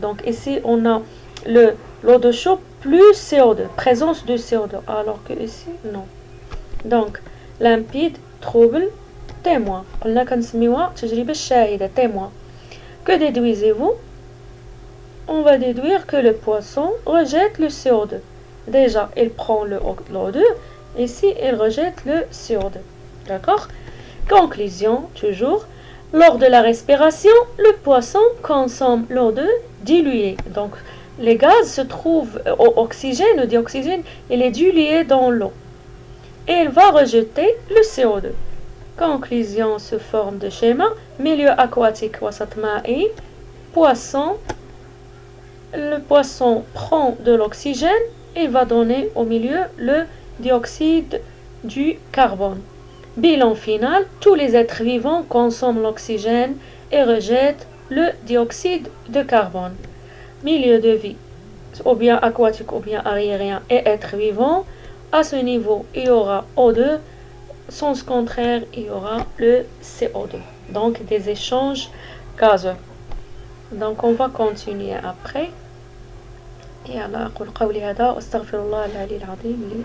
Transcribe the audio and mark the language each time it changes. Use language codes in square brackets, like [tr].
[fr] Donc ici, on a l'eau de chaud plus CO2, présence de CO2, alors que ici, non. Donc, limpide, trouble, témoin. [ar] قلنا كنسميوها تجربة الشاهدة, témoin. [fr] Que déduisez-vous? On va déduire que le poisson rejette le CO2. Déjà, il prend l'eau2, ici, il rejette le CO2. D'accord? Conclusion, toujours. Lors de la respiration, le poisson consomme l'eau2 diluée. Donc, les gaz se trouvent oxygène, le dioxygène, il est dilué dans l'eau. Et il va rejeter le CO2. Conclusion sous forme de schéma. Milieu aquatique, [ar] wasat ma'i, [fr] poisson. Le poisson prend de l'oxygène et va donner au milieu le dioxyde du carbone. Bilan final, tous les êtres vivants consomment l'oxygène et rejettent le dioxyde de carbone. Milieu de vie, ou bien aquatique ou bien aérien et être vivant, à ce niveau, il y aura O2, sens contraire, il y aura le CO2. Donc, des échanges gazeux. Donc, on va continuer après. Et alors, [ar] أقول قولي هذا وأستغفر الله العلي العظيم لي